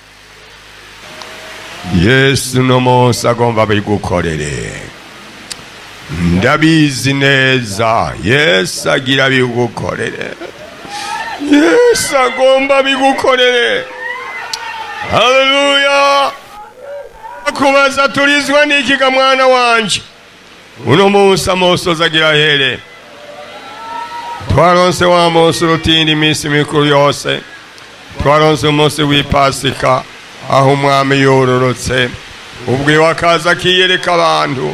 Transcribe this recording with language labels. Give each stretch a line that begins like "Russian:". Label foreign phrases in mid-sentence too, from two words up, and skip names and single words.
Rundi: Yesu no munsi agomba bigukorere. Ndabizi neza Yesu agira bigukorere. Yesu agomba bigukorere. Haleluya. Akubaza turizwa niki ga mwana wanje? Uno munsi amosozi agira here. Twaronse wa munsi urutindi iminsi mikuru yose. Twaronse umunsi w'Ipasika aho umwami yororotse. Ubwo wakaza akiyereka abantu.